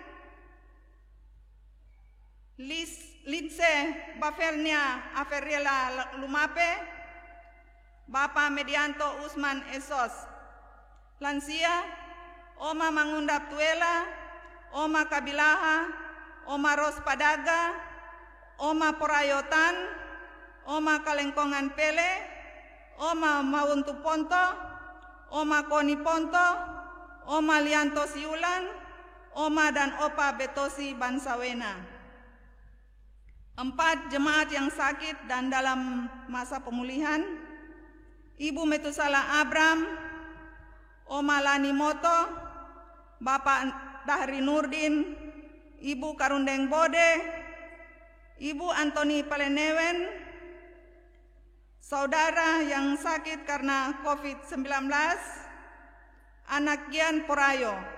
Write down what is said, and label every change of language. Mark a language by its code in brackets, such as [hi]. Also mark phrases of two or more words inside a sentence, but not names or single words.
[id] Linse Bafelnia Aferiela Lumape, Bapak Medianto Usman Esos, lansia, Oma Mangundap Tuela, Oma Kabilaha, Oma Ros Padaga, Oma Porayotan, Oma Kalengkongan Pele, Oma Mauntu Ponto, Oma Koni Ponto, Oma Lianto Siulan, Oma dan Opa Betosi Bansawena. 4. Jemaat yang sakit dan dalam masa pemulihan. Ibu Metusala Abram, Oma Lani Moto, Bapak Dahri Nurdin, Ibu Karundeng Bode, Ibu Antoni Palenewen, saudara yang sakit karena COVID-19, anak Gian Porayo.